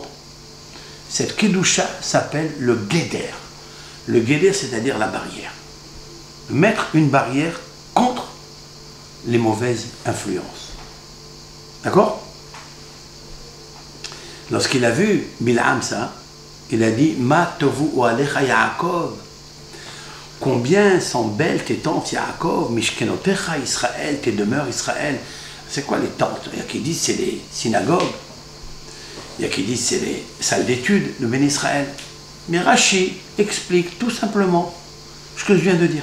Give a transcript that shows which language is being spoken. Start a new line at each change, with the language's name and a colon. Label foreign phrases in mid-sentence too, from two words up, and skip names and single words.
French: Cette Kedusha s'appelle le Guéder. Le Guéder, c'est-à-dire la barrière. Mettre une barrière contre les mauvaises influences. D'accord? Lorsqu'il a vu Bil'am ça, il a dit «
Hebrew: מה טובו עליך יעקב
French: » Combien sont belles tes tentes Yaakov,
Hebrew: משכנותיך ישראל,
French: tes demeures Israël. C'est quoi les tentes? Il y a qui disent c'est les synagogues. Il y a qui disent c'est les salles d'études de Ben Israël. Mais Rashi explique tout simplement ce que je viens de dire.